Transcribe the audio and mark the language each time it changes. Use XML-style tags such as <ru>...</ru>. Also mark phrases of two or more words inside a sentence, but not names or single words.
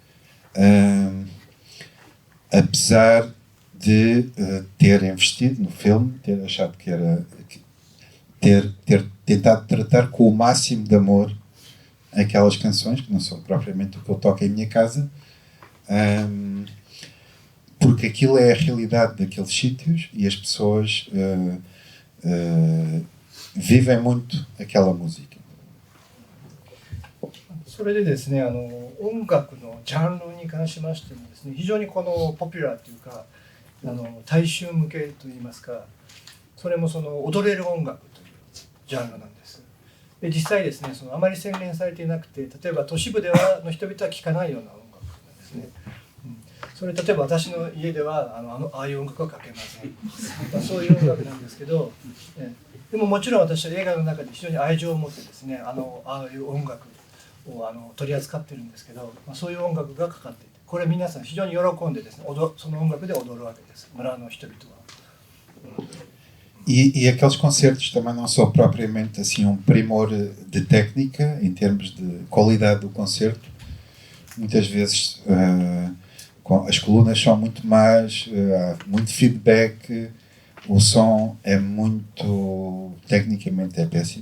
<pt>apesar de ter investido no filme, ter achado que era ter tentado tratar com o máximo de amor aquelas canções, que não são propriamente o que eu toco em minha casa, porque aquilo é a realidade daqueles sítios e as pessoas vivem muito aquela música.</pt> <ja>それでですね、音楽のジャンルに関しましてもですね、非常にポピュラーというか大衆向けといいますか、それも踊れる音楽というジャンルなんです。で実際ですね、そのあまり洗練されていなくて、例えば都市部の人々は聴かないような音楽なんですね。それ例えば私の家ではああいう音楽はかけません。そういう音楽なんですけど、でももちろん私は映画の中で非常に愛情を持ってですね、ああいう音楽を取り扱ってるんですけど、そういう音楽がかかっていて、これ皆さん非常に喜んでですね、その音楽で踊るわけです、村の人々は。</ja> <pt>E aqueles concertos também não são propriamente assim um primor de técnica em termos de qualidade do concerto. Muitas vezes as colunas são muito más, há muito feedback, o som é muito, tecnicamente é péssimo.</pt>